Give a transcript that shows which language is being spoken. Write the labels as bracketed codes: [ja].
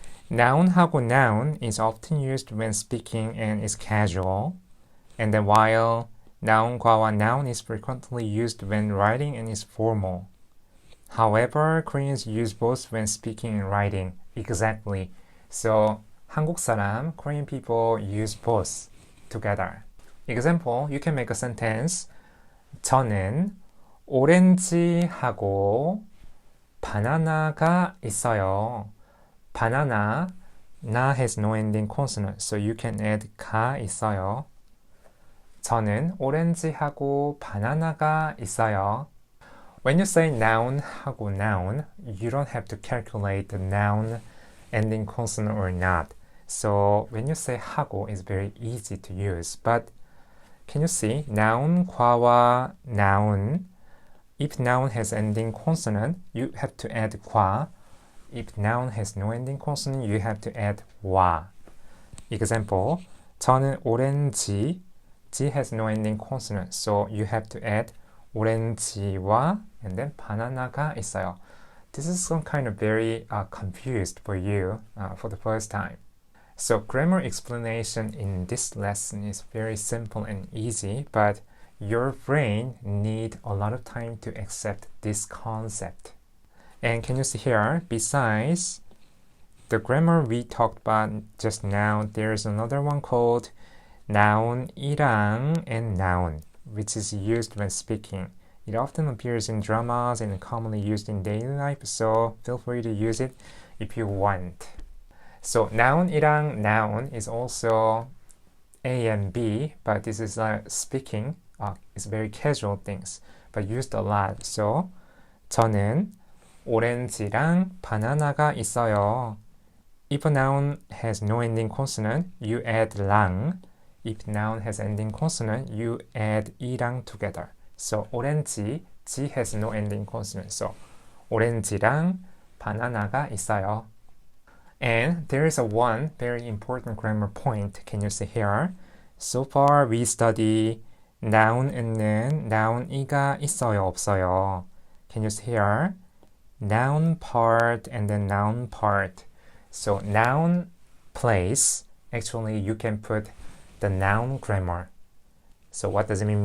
[en] noun하고 noun is often used when speaking and is casual, and then while noun 과와 noun is frequently used when writing and is formal. However, Koreans use both when speaking and writing. Exactly. So [ko] 한국 사람, [en] Korean people use both together. Example, you can make a sentence. [ko] 저는 오렌지하고 바나나가 있어요. [en] Banana, na has no ending consonant, so you can add [ko] 가 있어요. 저는 오렌지하고 바나나가 있어요. [en] When you say noun하고 noun, you don't have to calculate the noun ending consonant or not. So when you say 하고, it's very easy to use. But can you see noun과와 noun? If noun has ending consonant, you have to add 과. If noun has no ending consonant, you have to add 와. Example, [ko] 저는 오렌지. [en] G has no ending consonant, so you have to add [ko] 오렌지와 [en] and then [ko] 바나나가 있어요. [en] This is some kind of very confused for you for the first time. So grammar explanation in this lesson is very simple and easy, but your brain need a lot of time to accept this concept. And can you see here, besides the grammar we talked about just now, there's another one called noun이랑 and noun, which is used when speaking. It often appears in dramas and commonly used in daily life, so feel free to use it if you want. So noun이랑 noun is also A and B, but this is speaking. It's very casual things, but used a lot. [ko] So 저는 오렌지랑 바나나가 있어요. [en] If a noun has no ending consonant, you add 랑. If noun has ending consonant, you add 이랑 together. So 오렌지, G has no ending consonant. [ko] So 오렌지랑 바나나가 있어요. [en] And there is one very important grammar point. Can you see here? So far we study noun N는 noun이가 [ko] 있어요, 없어요. [en] Can you see here? Noun part and then noun part. So noun place, actually you can put the noun grammar. So what does it mean?